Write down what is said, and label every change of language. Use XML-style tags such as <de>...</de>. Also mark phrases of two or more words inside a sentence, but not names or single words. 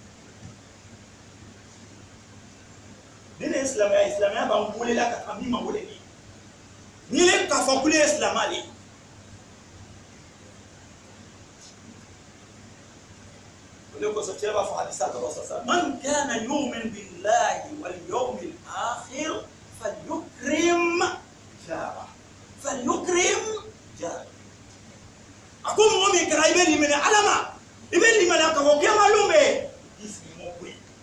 <bm>ni ne ye silamɛya ye silamɛya b'an welela ka taa min ma wele ni ne k'a fɔ ko ne ye silamɛ de ye o de kosɔn cɛ b'a fɔ hadisa dɔ sɔsɔ</bm> <ar>من كان يؤمن بالله واليوم الآخر فليكرم جاره</ar> <bm>a ko mɔgɔ min kɛra i bɛ limaniya ala ma i bɛ limaniya k'a fɔ kiyama don bɛ i sigiɲɔgɔn bonya</bm>